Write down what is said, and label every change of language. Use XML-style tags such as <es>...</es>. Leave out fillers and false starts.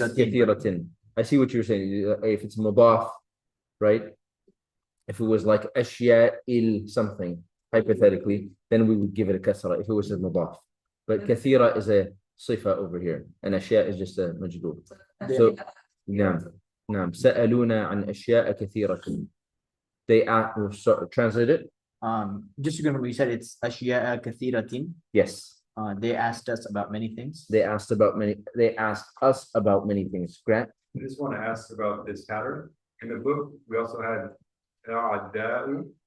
<ar>كثيرة. كثيرة.</ar> <en>I see what you're saying. If it's mudaf, right? If it was like أشياء something, hypothetically, then we would give it a kasra if it was a mudaf. But كثيرة is a صفة over here, and أشياء is just a majdoor.</en> <ar>So, نعم سألونا عن أشياء كثيرة.</ar> <en>They asked, translate it. Just gonna we said it's</en> <ar>أشياء كثيرة.</ar> <en>Yes. They asked us about many things. They asked us about many things. Grant. I just want to ask about this pattern. In the book, we also had أعداء.</en>